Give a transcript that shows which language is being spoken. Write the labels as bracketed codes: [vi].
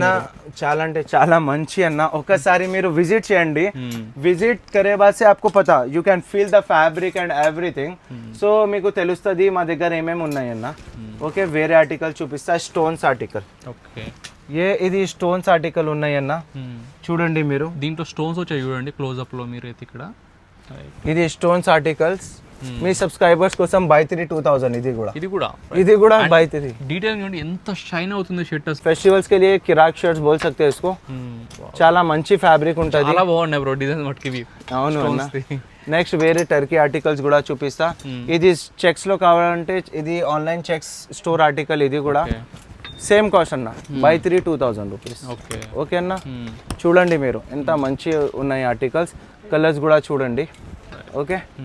[te] అన్న చాలా అంటే చాలా మంచి అన్న ఒకసారి మీరు విజిట్ చేయండి [hi] visit Kare బాద్ say APCO పతా [en] you can feel the fabric and everything [te] so మీకు తెలుస్తుంది మా దగ్గర ఏమేమి ఉన్నాయి అన్న ఓకే వేరే ఆర్టికల్ చూపిస్తా స్టోన్స్ ఆర్టికల్ ఓకే ఇది స్టోన్స్ ఆర్టికల్ ఉన్నాయి అన్న చూడండి మీరు దీంట్లో స్టోన్స్ వచ్చాయి చూడండి క్లోజ్అప్ లో మీరు అయితే ఇక్కడ ఇది స్టోన్స్ ఆర్టికల్స్ మీ సబ్స్క్రైబర్స్ కోసం బై 3 2000 ఇది కూడా బై 3 డీటెయిల్ చూడండి ఎంత షైన్ అవుతుంది షర్ట్ [hi] फेस्टिवल्स के लिए किराक शर्ट्स बोल सकते हैं इसको [te] చాలా మంచి ఫ్యాబ్రిక్ ఉంటది చాలా బాగున్నాయి బ్రో డిజైన్ మట్టికి అవును నెక్స్ట్ వేరే టర్కీ ఆర్టికల్స్ కూడా చూపిస్తా ఇది చెక్స్ లో కావాలంటే ఇది ఆన్లైన్ చెక్స్ స్టోర్ ఆర్టికల్ ఇది కూడా సేమ్ కాస్ట్ అన్న బై 3 2000 రూపీస్ ఓకే అన్న చూడండి మీరు ఎంత మంచి ఉన్నాయి ఆర్టికల్స్ కలర్స్ కూడా చూడండి ఓకే